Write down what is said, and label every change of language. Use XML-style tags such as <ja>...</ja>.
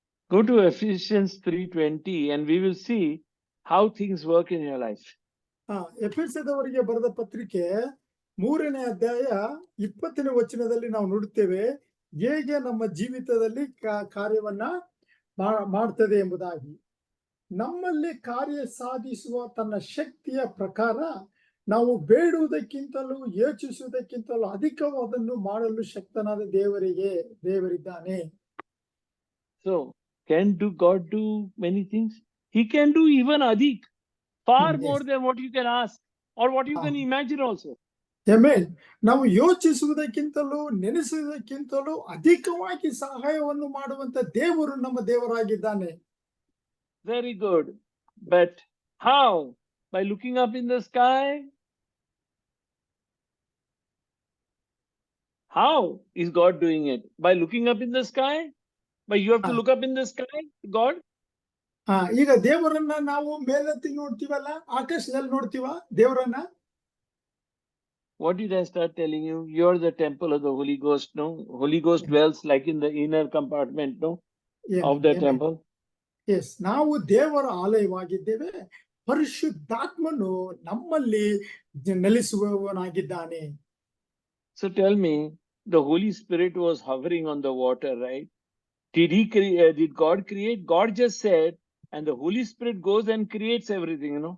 <en>Go to Ephesians 3:20 and we will see how things work in your life.</en> <kn>ಎಫೆಸದವರಿಗೆ ಬರೆದ ಪತ್ರಿಕೆ 3ನೇ ಅಧ್ಯಾಯ 20ನೇ ವಚನದಲ್ಲಿ ನಾವು ನೋಡುತ್ತೇವೆ ಹೇಗೆ ನಮ್ಮ ಜೀವಿತದಲ್ಲಿ ಕಾರ್ಯವನ್ನ ಮಾಡ್ತದೆ ಎಂಬುದಾಗಿ. ನಮ್ಮಲ್ಲಿ ಕಾರ್ಯ ಸಾಧಿಸುವ ತನ್ನ ಶಕ್ತಿಯ ಪ್ರಕಾರ ನಾವು ಬೇಡುವುದಕ್ಕಿಂತಲೂ ಯೋಚಿಸುವುದಕ್ಕಿಂತಲೂ ಅಧಿಕವಾದನ್ನು ಮಾಡಲು ಶಕ್ತನಾದ ದೇವರಿದ್ದಾನೆ.</kn> <en>So can God do many things? He can do even adhik, far more than what you can ask or what you can imagine also.</en> <kn>Amen. ನಾವು ಯೋಚಿಸುವುದಕ್ಕಿಂತಲೂ ನೆನೆಸುವುದಕ್ಕಿಂತಲೂ ಅಧಿಕವಾಗಿ ಸಹಾಯವನ್ನು ಮಾಡುವಂತ ದೇವರು ನಮ್ಮ ದೇವರಾಗಿದ್ದಾನೆ.</kn> <en>Very good. But how? By looking up in the sky? How is God doing it? By looking up in the sky? But you have to look up in the sky, God?</en> <kn>ಈಗ ದೇವರನ್ನ ನಾವು ಮೇಲೆತ್ತಿ ನೋಡ್ತೀವಲ್ಲ, ಆಕಾಶದಲ್ಲಿ ನೋಡ್ತೀವ ದೇವರನ್ನ.</kn> <en>What did I start telling you? You're the temple of the Holy Ghost, no? Holy Ghost dwells like in the inner compartment, no? Of the temple.</en> <kn>Yes, ನಾವು ದೇವರ ಆಲಯವಾಗಿದ್ದೇವೆ. ಪರಿಶುದ್ಧಾತ್ಮನು ನಮ್ಮಲ್ಲಿ ನೆಲೆಸುವವನಾಗಿದ್ದಾನೆ.</kn> <en>So tell me, the Holy Spirit was hovering on the water, right? Did God create? God just said, and the Holy Spirit goes and creates everything,</en>